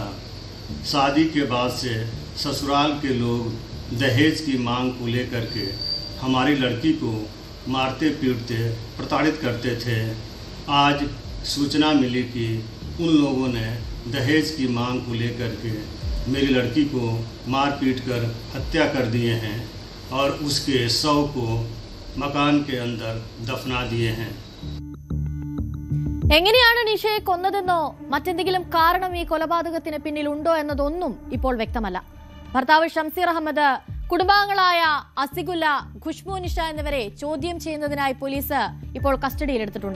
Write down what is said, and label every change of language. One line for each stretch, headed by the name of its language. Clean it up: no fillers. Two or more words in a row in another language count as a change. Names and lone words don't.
Hindi: शादी के बाद से ससुराल के लोग दहेज की मांग को लेकर के हमारी लड़की को मारते पीटते प्रताड़ित करते थे। आज सूचना मिली कि उन लोगों ने दहेज की मांग को लेकर के मेरी लड़की को मार पीट कर हत्या कर दिए हैं और उसके शव को मकान के अंदर दफना दिए हैं।
Malayalam: എങ്ങനെയാണ് നിഷയെ കൊന്നതെന്നോ മറ്റെന്തെങ്കിലും കാരണം ഈ കൊലപാതകത്തിന് പിന്നിലുണ്ടോ എന്നതൊന്നും ഇപ്പോൾ വ്യക്തമല്ല. ഭർത്താവ് ഷംസീർ അഹമ്മദ്, കുടുംബാംഗങ്ങളായ അസിഗുല്ല, ഖുഷ്ബു നിഷ എന്നിവരെ ചോദ്യം ചെയ്യുന്നതിനായി പോലീസ് ഇപ്പോൾ കസ്റ്റഡിയിലെടുത്തിട്ടുണ്ട്.